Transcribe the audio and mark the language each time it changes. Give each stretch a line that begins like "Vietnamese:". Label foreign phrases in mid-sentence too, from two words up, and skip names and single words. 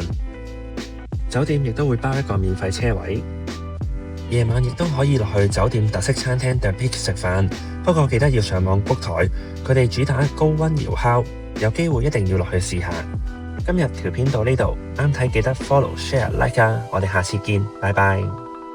Cantonese: 酒店亦都會包一個免費車位。夜晚亦都可以落去酒店特色餐廳 The Peak 食飯，不過記得要上網 book 台，佢哋主打高溫窯烤，有機會一定要落去試下。今日條片到呢度，啱睇記得
English: follow、share、like
Cantonese: 啊！我哋下次見，拜拜。